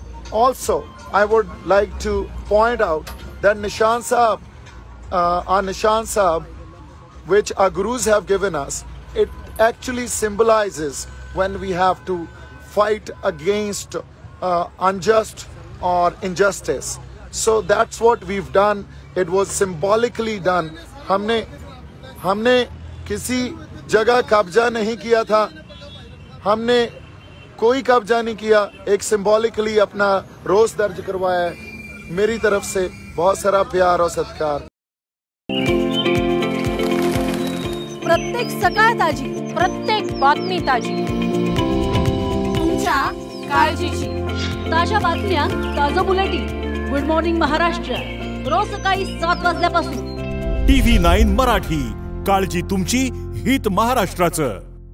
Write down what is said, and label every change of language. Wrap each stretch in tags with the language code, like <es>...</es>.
<en>Also, I would like to point out that Nishan Sahib, our Nishan Sahib, which our gurus have given us, it actually symbolizes when we have to fight against unjust or injustice. So that's what we've done. It was symbolically done.</en> <hi>हमने किसी जगह कब्जा नहीं किया था. हमने कोई कब्जा नहीं किया. एक सिंबॉलिकली अपना रोष दर्ज करवाया है. मेरी तरफ से बहुत सारा प्यार और सत्कार.</hi> <mr>प्रत्येक सकाळ ताजी, प्रत्येक बातमी ताजी, तुमच्या काळजीची. ताज्या बातम्या, ताजं बुलेटिन. Good morning Maharashtra. रोज सकाळी 7 वाजल्यापासून. TV9 मराठी. काळजी तुमची, हित महाराष्ट्राचं.</mr>